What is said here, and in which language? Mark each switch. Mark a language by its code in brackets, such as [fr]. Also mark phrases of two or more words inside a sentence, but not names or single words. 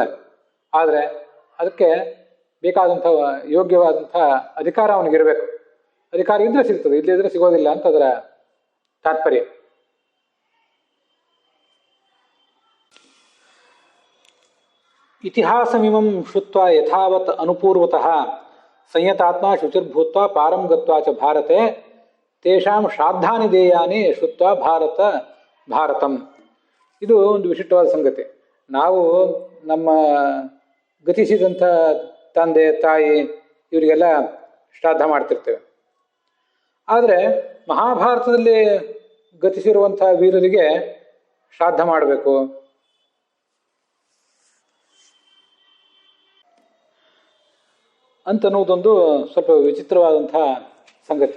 [kn] ಆದರೆ ಅದಕ್ಕೆ ಬೇಕಾದಂಥ ಯೋಗ್ಯವಾದಂಥ ಅಧಿಕಾರ ಅವನಿಗಿರಬೇಕು. ಅಧಿಕಾರ ಇದ್ರೆ ಸಿಗ್ತದೆ, ಇಲ್ಲದಿದ್ರೆ ಸಿಗೋದಿಲ್ಲ ಅಂತ ಅದರ ತಾತ್ಪರ್ಯ. [sa] ಇತಿಹಾಸಮಿಮಂ ಶ್ರುತ್ವ ಯಥಾವತ್ ಅನುಪೂರ್ವತಃ ಸಂಯತಾತ್ಮ ಶುಚಿರ್ಭೂತ್ವ ಪಾರಂ ಗತ್ವಾ ಚ ಭಾರತೆ ತೇಷಾಂ ಶ್ರಾದ್ದಾನಿ ದೇಯಾನಿ ಶ್ರುತ್ವ ಭಾರತಂ. [kn] ಇದು ಒಂದು ವಿಶಿಷ್ಟವಾದ ಸಂಗತಿ. ನಾವು ನಮ್ಮ ಗತಿಸಿದಂಥ ತಂದೆ ತಾಯಿ ಇವರಿಗೆಲ್ಲ ಶ್ರಾದ್ದ ಮಾಡ್ತಿರ್ತೇವೆ. ಆದರೆ ಮಹಾಭಾರತದಲ್ಲಿ ಗತಿಸಿರುವಂಥ ವೀರರಿಗೆ ಶ್ರಾದ್ದ ಮಾಡಬೇಕು ಅಂತನ್ನುವುದೊಂದು ಸ್ವಲ್ಪ ವಿಚಿತ್ರವಾದಂಥ ಸಂಗತಿ.